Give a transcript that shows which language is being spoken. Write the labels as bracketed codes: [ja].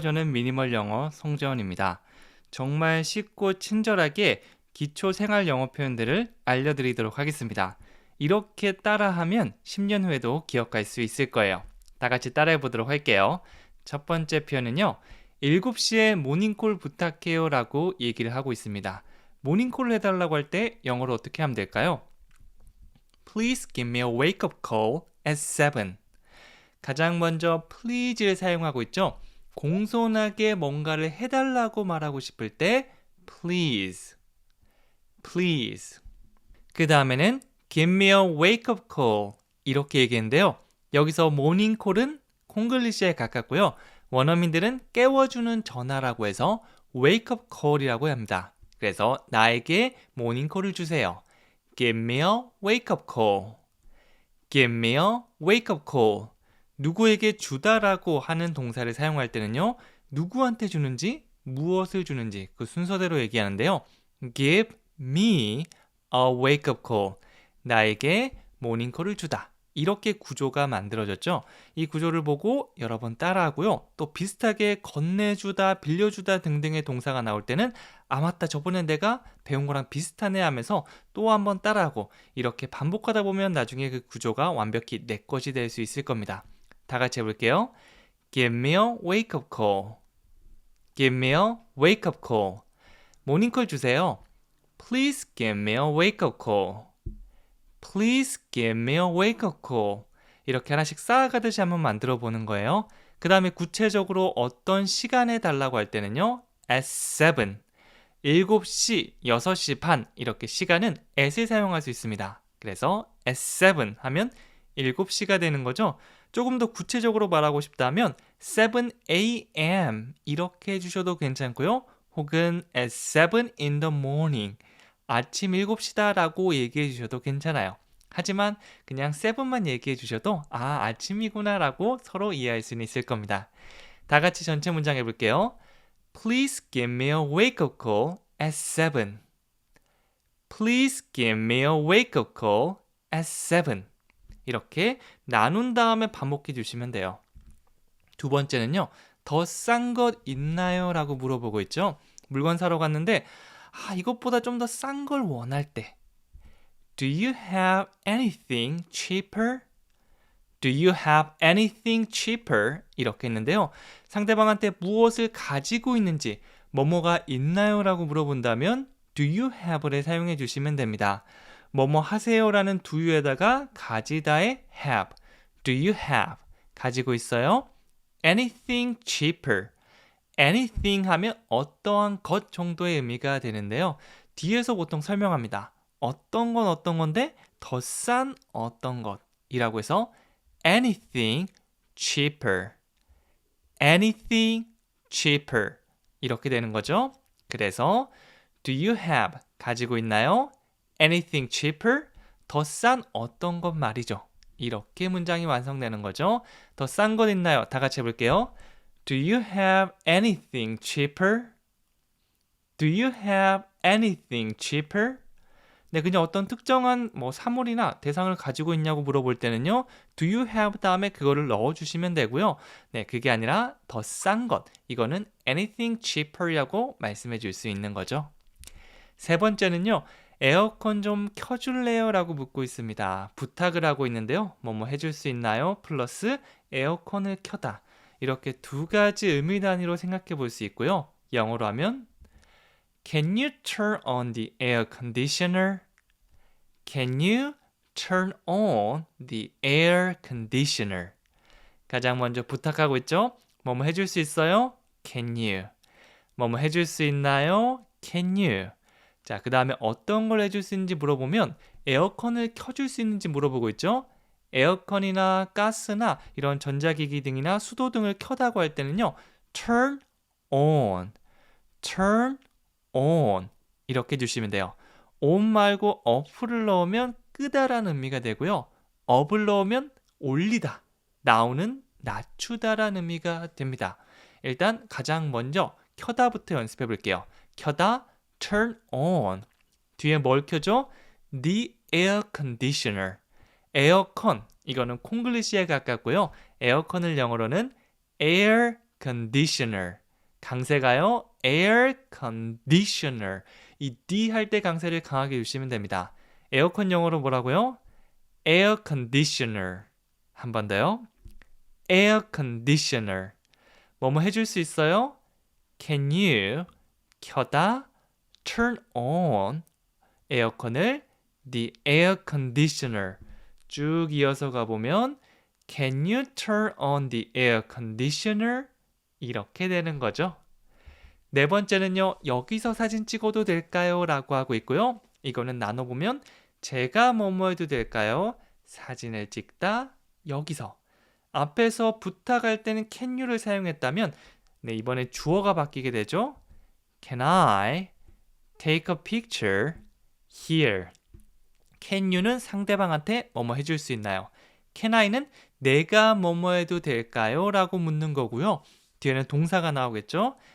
[ko] 저는 미니멀 영어 송재원입니다. 정말 쉽고 친절하게 기초 생활 영어 표현들을 알려드리도록 하겠습니다. 이렇게 따라하면 10년 후에도 기억할 수 있을 거예요. 다 같이 따라해 보도록 할게요. 첫 번째 표현은요. 7시에 모닝콜 부탁해요 라고 얘기를 하고 있습니다. 모닝콜을 해달라고 할 때 영어로 어떻게 하면 될까요? [en] Please give me a wake-up call at 7. [ko] 가장 먼저 please를 사용하고 있죠. 공손하게 뭔가를 해달라고 말하고 싶을 때 please, please. 그 다음에는 [en] give me a wake-up call [ko] 이렇게 얘기했는데요. 여기서 morning call은 콩글리시에 가깝고요. 원어민들은 깨워주는 전화라고 해서 wake-up call이라고 합니다. 그래서 나에게 morning call을 주세요. [en] Give me a wake-up call. Give me a wake-up call. [ko] 누구에게 주다라고 하는 동사를 사용할 때는요. 누구한테 주는지, 무엇을 주는지 그 순서대로 얘기하는데요. [en] Give me a wake-up call. [ko] 나에게 모닝콜을 주다. 이렇게 구조가 만들어졌죠. 이 구조를 보고 여러 번 따라하고요. 또 비슷하게 건네주다, 빌려주다 등등의 동사가 나올 때는 아 맞다 저번에 내가 배운 거랑 비슷하네 하면서 또 한번 따라하고 이렇게 반복하다 보면 나중에 그 구조가 완벽히 내 것이 될 수 있을 겁니다. 다 같이 해볼게요. [en] Give me a wake-up call. Give me a wake-up call. [ko] 모닝콜 주세요. [en] Please give me a wake-up call. Please give me a wake-up call. [ko] 이렇게 하나씩 쌓아가듯이 한번 만들어 보는 거예요. 그 다음에 구체적으로 어떤 시간에 달라고 할 때는요. [en] at 7. [ko] 7시, 6시 반 이렇게 시간은 at을 사용할 수 있습니다. 그래서 at 7 하면 7시가 되는 거죠. 조금 더 구체적으로 말하고 싶다면 7 a.m. 이렇게 해주셔도 괜찮고요. [en] 혹은 at 7 in the morning. [ko] 아침 7시다 라고 얘기해 주셔도 괜찮아요. 하지만 그냥 7만 얘기해 주셔도 아 아침이구나 라고 서로 이해할 수는 있을 겁니다. 다 같이 전체 문장 해볼게요. [en] Please give me a wake-up call at 7. Please give me a wake-up call at 7. [ko] 이렇게 나눈 다음에 반복해 주시면 돼요. 두 번째는요. 더 싼 것 있나요? 라고 물어보고 있죠. 물건 사러 갔는데 이것보다 좀 더 싼 걸 원할 때 [en] Do you have anything cheaper? Do you have anything cheaper? [ko] 이렇게 했는데요. 상대방한테 무엇을 가지고 있는지 뭐뭐가 있나요? 라고 물어본다면 [en] Do you have [ko] 를 사용해 주시면 됩니다. 뭐뭐 하세요? 라는 do you에다가 가지다의 have. [en] Do you have? [ko] 가지고 있어요? [en] Anything cheaper. [ko] anything 하면 어떠한 것 정도의 의미가 되는데요. 뒤에서 보통 설명합니다. 어떤 건데 더 싼 어떤 것이라고 해서 [en] anything cheaper. anything cheaper. [ko] 이렇게 되는 거죠. 그래서 [en] do you have [ko] 가지고 있나요? [en] anything cheaper? [ko] 더 싼 어떤 것 말이죠. 이렇게 문장이 완성되는 거죠. 더 싼 것 있나요? 다 같이 해볼게요. [en] Do you have anything cheaper? Do you have anything cheaper? [ko] 네, 그냥 어떤 특정한 사물이나 대상을 가지고 있냐고 물어볼 때는요. [en] Do you have [ko] 다음에 그거를 넣어주시면 되고요. 네, 그게 아니라 더 싼 것. 이거는 [en] anything cheaper [ko] 이라고 말씀해 줄 수 있는 거죠. 세 번째는요. 에어컨 좀 켜줄래요? 라고 묻고 있습니다. 부탁을 하고 있는데요. 뭐뭐 해줄 수 있나요? 플러스 에어컨을 켜다. 이렇게 두 가지 의미 단위로 생각해 볼 수 있고요. 영어로 하면 [en] Can you turn on the air conditioner? Can you turn on the air conditioner? [ko] 가장 먼저 부탁하고 있죠? 뭐뭐 해줄 수 있어요? [en] Can you? [ko] 뭐뭐 해줄 수 있나요? Can you? 자, 그 다음에 어떤 걸 해줄 수 있는지 물어보면 에어컨을 켜줄 수 있는지 물어보고 있죠? 에어컨이나 가스나 이런 전자기기 등이나 수도 등을 켜다고 할 때는요. [en] turn on, turn on [ko] 이렇게 해주시면 돼요. on 말고 off를 넣으면 끄다라는 의미가 되고요. up을 넣으면 올리다, down은 낮추다라는 의미가 됩니다. 일단 가장 먼저 켜다부터 연습해 볼게요. 켜다, [en] turn on. [ko] 뒤에 뭘 켜죠? [en] The air conditioner. [ko] 에어컨, 이거는 콩글리시에 가깝고요. 에어컨을 영어로는 air conditioner. 강세가요. [en] air conditioner. [ko] 이 D 할 때 강세를 강하게 주시면 됩니다. 에어컨 영어로 뭐라고요? [en] air conditioner. [ko] 한 번 더요. [en] air conditioner. [ko] 뭐뭐 해줄 수 있어요? [en] Can you [ko] 켜다 [en] turn on [ko] 에어컨을 [en] the air conditioner [ko] 쭉 이어서 가보면 [en] Can you turn on the air conditioner? [ko] 이렇게 되는 거죠. 네 번째는요. 여기서 사진 찍어도 될까요? 라고 하고 있고요. 이거는 나눠보면 제가 뭐뭐 해도 될까요? 사진을 찍다 여기서 앞에서 부탁할 때는 [en] can you [ko] 를 사용했다면 네, 이번에 주어가 바뀌게 되죠. [en] Can I take a picture here? Can you [ko] 는 상대방한테 뭐뭐 해줄 수 있나요? [en] Can I [ko] 는 내가 뭐뭐 해도 될까요? 라고 묻는 거고요. 뒤에는 동사가 나오겠죠.